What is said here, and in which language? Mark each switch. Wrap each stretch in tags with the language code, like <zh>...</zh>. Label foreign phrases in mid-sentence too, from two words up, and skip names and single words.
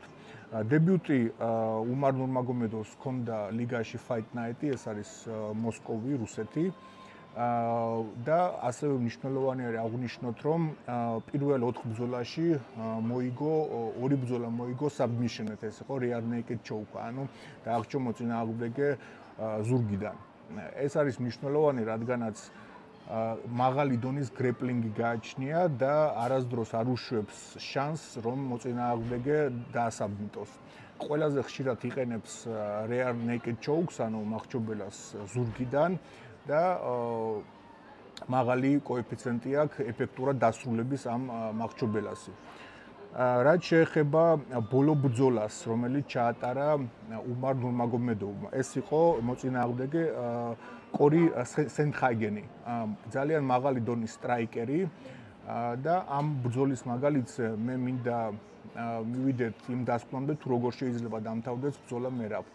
<ka>დებიუტი უმარ ნურმაგომედოვს ჰქონდა ლიგაში Fight Night-ი, ეს არის მოსკოვი, რუსეთი. და ასევე მნიშვნელოვანი არის აღვნიშნოთ, რომ პირველ 4 ბრძოლაში მოიგო, ორი ბრძოლა მოიგო submission-ით, ეს იყო</ka> <en>rear naked choke,</en> <ka>ანუ დააღწია მოწინააღმდეგე ზურგიდან. ეს არის მნიშვნელოვანი, რადგანაც მაღალი დონის გრეპლინგი გააჩნია და არასდროს არ უშვებს შანსს, რომ მოწინააღმდეგე დაასაბმიტოს. ყველაზე ხშირად იყენებს</ka> <en>rear naked chokes,</en> <ka>ანუ მახჩობელას ზურგიდან და მაღალი კოეფიციენტი აქვს ეფექტურად დასრულების ამ მახჩობელასი. რაც შეეხება ბოლო ბრძოლას, რომელიც ჩაატარა უმარ ნურმაგომედოვმა, ეს იყო მოწინააღმდეგე კორი სენდჰაგენი, ძალიან მაღალი დონის სტრაიკერი და ამ ბრძოლის მაგალითზე მე მინდა მივიდეთ იმ დასკვნამდე, თუ როგორ შეიძლება დამთავრდეს ბრძოლა მერაბთან.</ka>